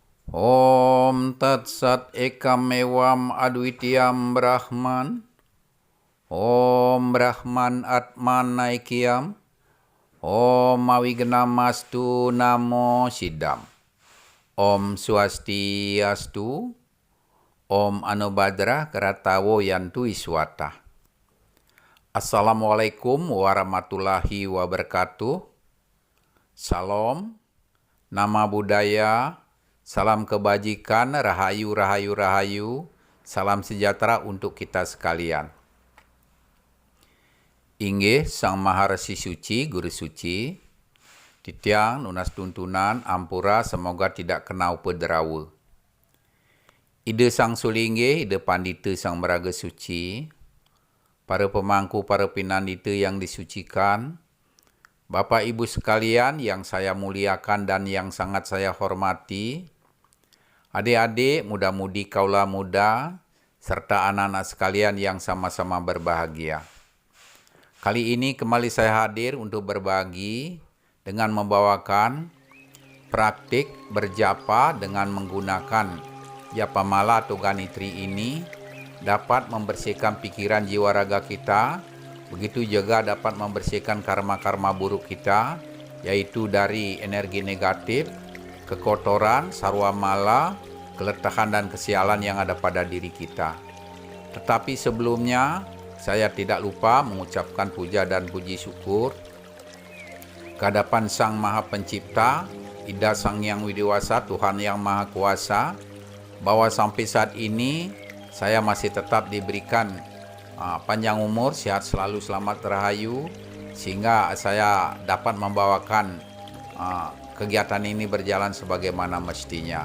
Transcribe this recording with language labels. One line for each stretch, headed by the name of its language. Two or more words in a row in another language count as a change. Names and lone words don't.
Sanskrit: Om Tat Sat Ekam Ewam Adwitiyam Brahman. Om Brahman Atman Naikyam. Om Awignamastu Namo Siddham. Om Swastiastu. Om Anubhadra Karatawo Yantu Iswata.
Arabic: السلام عليكم ورحمة الله وبركاته.
Indonesian: Salam, nama budaya, salam kebajikan, rahayu, rahayu, rahayu, salam sejahtera untuk kita sekalian.
Balinese: Inggih Sang Maharesi Suci, Guru Suci, titiang nunas tuntunan, ampura
Indonesian: semoga tidak kenau pederawa. Ide Sang Sulingge, ide Pandita Sang Meraga Suci, para pemangku, para pinandita yang disucikan, Bapak Ibu sekalian yang saya muliakan dan yang sangat saya hormati, adik-adik, muda-mudi kaula muda, serta anak-anak sekalian yang sama-sama berbahagia. Kali ini kembali saya hadir untuk berbagi dengan membawakan praktik berjapa dengan menggunakan japa mala atau ganitri ini dapat membersihkan pikiran jiwa raga kita. Begitu juga dapat membersihkan karma-karma buruk kita, yaitu dari energi negatif, kekotoran, sarwa mala, keletahan dan kesialan yang ada pada diri kita. Tetapi sebelumnya, saya tidak lupa mengucapkan puja dan puji syukur kehadapan Sang Maha Pencipta, Ida Sang Yang Widiwasa, Tuhan Yang Maha Kuasa, bahwa sampai saat ini saya masih tetap diberikan panjang umur, sehat selalu, selamat rahayu, sehingga saya dapat membawakan kegiatan ini berjalan sebagaimana mestinya.